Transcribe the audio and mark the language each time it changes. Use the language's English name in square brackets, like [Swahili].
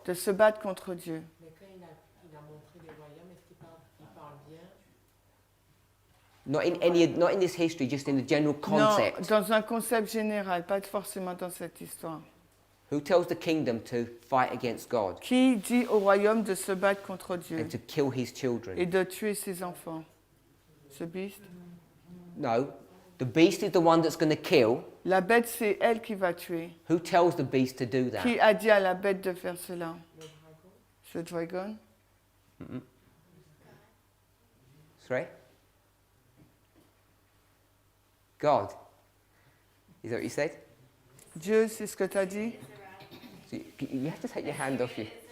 [French] de se battre contre Dieu? Mais quand il a montré les royaumes, est-ce qu'il parle bien? [English] Not in this history, just in the general concept. [French] Non, dans un concept général, pas forcément dans cette histoire. [English] Who tells the kingdom to fight against God [French] Qui dit au royaume de se battre contre Dieu [English] and to kill his [French] et [English] children? [French] de tuer ses enfants? Ce beast? [English] No, the beast is the one that's going to kill. [French] La bête, c'est elle qui va tuer. [English] Who tells the beast to do that? [French] Qui a dit à la bête de faire cela? Ce dragon? [English] Sorry? God. Is that what you said? [French] Dieu, c'est ce que tu as dit? [English] So you have to take your hand off you.